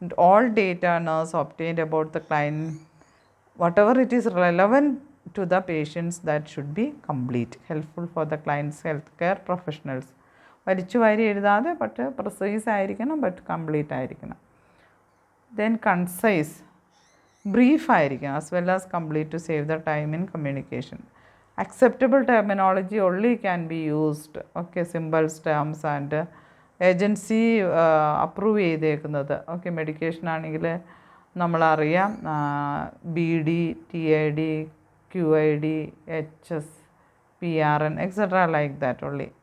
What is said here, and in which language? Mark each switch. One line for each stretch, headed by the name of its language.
English: All data nurse obtained about the client, whatever it is relevant to the patients, that should be complete, helpful for the client's healthcare professionals.
Malayalam: വലിച്ചു വാരി എഴുതാതെ, but precise ആയിരിക്കണം, but complete ആയിരിക്കണം.
English: Then concise, brief ആയിരിക്കണം, as well as complete to save the time in communication. Acceptable terminology only can be used. Okay, symbols, terms and
Malayalam: agency approve ചെയ്തേക്കുന്നത്. Okay, medication ആണെങ്കിൽ നമ്മളറിയാം BD, TID, QID, HS, PRN,
English: etc. like that only.